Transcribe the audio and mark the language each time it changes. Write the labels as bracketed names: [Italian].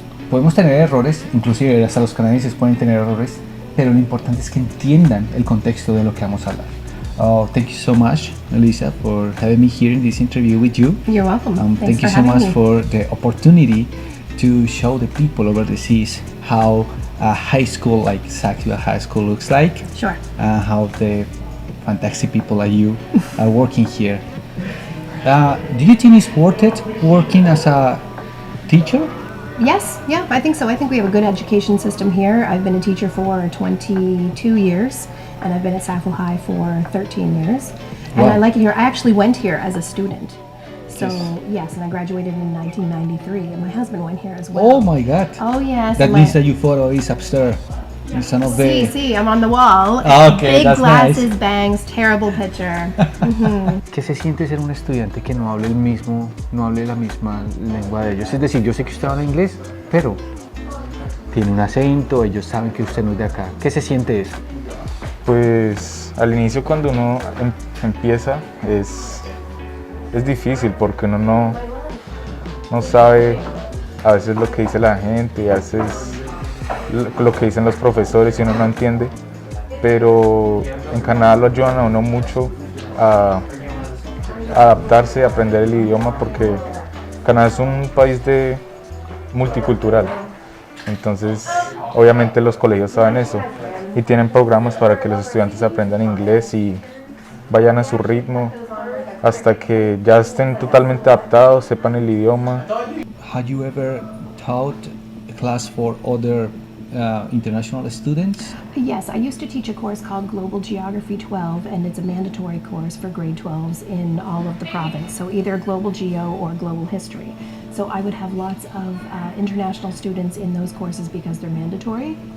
[Spanish] Podemos tener errores, inclusive hasta los canadienses pueden tener errores, pero lo importante es que entiendan el contexto de lo que vamos a hablar. [English] Thank you so much, Melissa, for having me here in this interview with you. You're welcome. Thank you so much for the opportunity to show the people over the seas how a high school like Saxville High School looks like. Sure. How the fantastic people like you are working here. Do you think it's worth it working as a teacher? Yes, yeah, I think so. I think we have a good education system here. I've been a teacher for 22 years, and I've been at Saxville High for 13 years. And Wow. I like it here. I actually went here as a student. So, yes, and I graduated in 1993, and my husband went here as well. Oh my God! Oh, yes. That and means that your photo is upstairs. It's one of the... See, I'm on the wall. Okay, Big that's glasses, nice. bangs, terrible picture. [Spanish] ¿Qué se siente ser un estudiante que no hable la misma lengua de ellos? Es decir, yo sé que usted habla inglés, pero tiene un acento, ellos saben que usted no es de acá. ¿Qué se siente eso? Pues al inicio cuando uno empieza es difícil porque uno no sabe a veces lo que dice la gente y a veces lo que dicen los profesores y uno no entiende, pero en Canadá lo ayudan a uno mucho a adaptarse, a aprender el idioma, porque Canadá es un país multicultural, entonces obviamente los colegios saben eso y tienen programas para que los estudiantes aprendan inglés y vayan a su ritmo hasta que ya estén totalmente adaptados, sepan el idioma. [English] Have you ever taught a class for other international students? Yes, I used to teach a course called Global Geography 12, and it's a mandatory course for grade 12s in all of the province, so either Global Geo or Global History. So I would have lots of international students in those courses because they're mandatory.